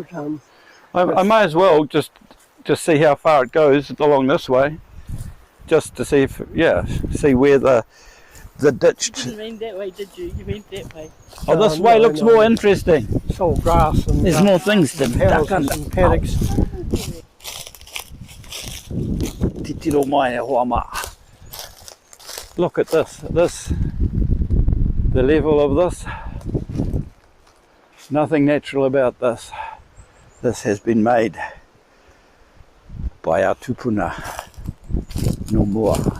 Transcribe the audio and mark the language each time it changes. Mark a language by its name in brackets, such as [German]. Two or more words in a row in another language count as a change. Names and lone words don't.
[English] I may as well just see how far it goes along this way, just to see if see where the ditch. You didn't mean that way, did you? You meant that way. Oh, this way looks more interesting. It's all grass and There's more things to duck houses under. and paddocks. [Māori] Te tiro mai e hoa maa. [English] Look at this, the level of this. Nothing natural about this. This has been made by our tupuna, no more.